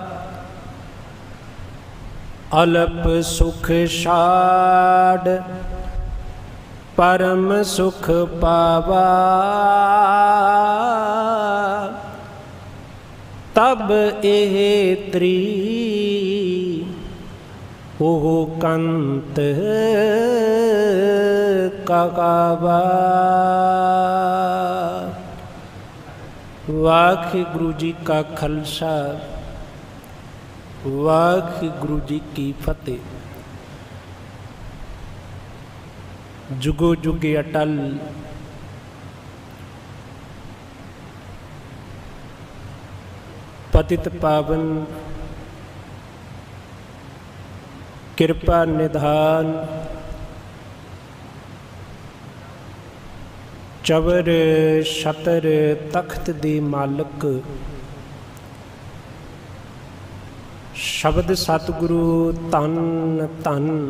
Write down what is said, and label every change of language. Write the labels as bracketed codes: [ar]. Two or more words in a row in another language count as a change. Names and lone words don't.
[pa] ਅਲਪ ਸੁਖ ਛਾਡ ਪਰਮ ਸੁਖ ਪਾਵਾ, ਤਬ ਏਹ ਤ੍ਰੀ ਓਹ ਕੰਤ ਕਹਾਵਾ। ਵਾਹਿਗੁਰੂ ਜੀ ਕਾ ਖਾਲਸਾ, ਵਾਹਿਗੁਰੂ ਜੀ ਕੀ ਫ਼ਤਹਿ। ਜੁਗੋ ਜੁਗੇ ਅਟੱਲ ਪਤਿਤ ਪਾਵਨ ਕਿਰਪਾ ਨਿਧਾਨ ਚਵਰ ਛਤਰ ਤਖ਼ਤ ਦੇ ਮਾਲਕ ਸ਼ਬਦ ਸਤਿਗੁਰੂ ਧੰਨ ਧੰਨ